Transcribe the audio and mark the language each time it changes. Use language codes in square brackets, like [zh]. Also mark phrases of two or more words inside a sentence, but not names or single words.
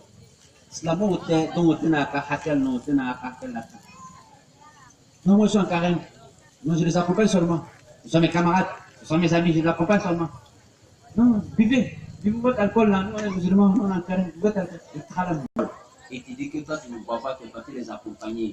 [fr] Islamo te donc na ka hakel no te na ka hakel la. Non moi je suis en carême. Moi je les accompagne seulement. Ils sont mes camarades, ils sont mes amis, je les accompagne seulement. Non, buvez. Vous votre alcool là, nous on est musulmans, on a carême, vous votre alcool. Et tu dis que toi tu ne bois pas, tu ne peux pas les accompagner.